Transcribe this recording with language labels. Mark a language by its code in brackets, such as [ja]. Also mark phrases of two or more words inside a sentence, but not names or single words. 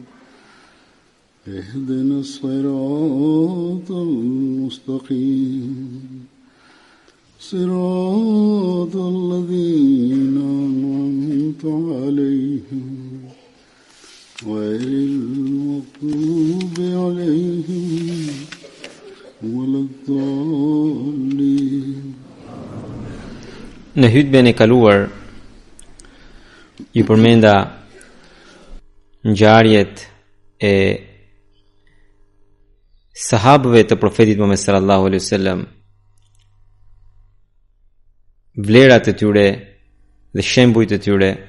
[ar] اهدنا الصراط المستقيم صراط الذين أنعمت عليهم غير المغضوب عليهم ولا الضالين. [sq] Në hutben e kaluar ju përmenda ngjarjet e sahabëve të profetit Muhammed [ar] صلى الله عليه وسلم, [sq] vlerat e tyre dhe shembujt e tyre.